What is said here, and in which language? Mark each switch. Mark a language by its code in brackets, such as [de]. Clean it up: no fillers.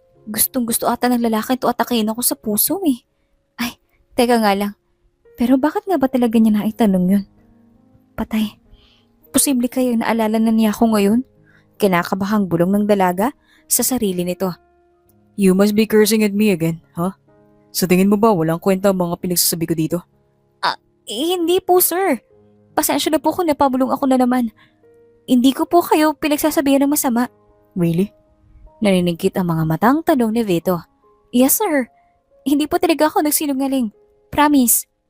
[tl] Gustong gusto ata ng lalaki to atakin ako sa puso eh. Ay, teka nga lang. Pero bakit nga ba talaga niya naitanong yun? Patay. Posible kayo naalala na niya ako ngayon? Kinakabahang bulong ng dalaga sa sarili nito. [en] You must be cursing at me again, huh? [tl] Sa tingin mo ba walang kwenta ang mga pinagsasabi ko dito? Hindi po sir. Pasensya na po kung napabulong ako na naman. Hindi ko po kayo pinagsasabihan ng masama. [en] Really? [tl] Naninigkit ang mga matang tanong ni Vito. Yes sir. Hindi po talaga ako nagsinungaling. Promise.